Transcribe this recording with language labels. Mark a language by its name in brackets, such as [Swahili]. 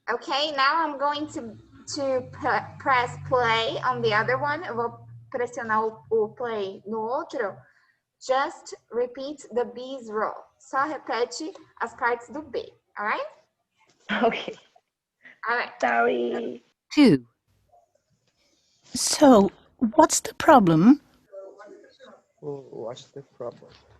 [English] Okay, now I'm going to press play on the other one. [Portuguese] Eu vou pressionar o play no outro. [English] Just repeat the B's role. [Portuguese] Só repete as partes do B, alright? [English] Okay. Alright. Sorry. 2. So, what's the problem? Oh, what's the problem?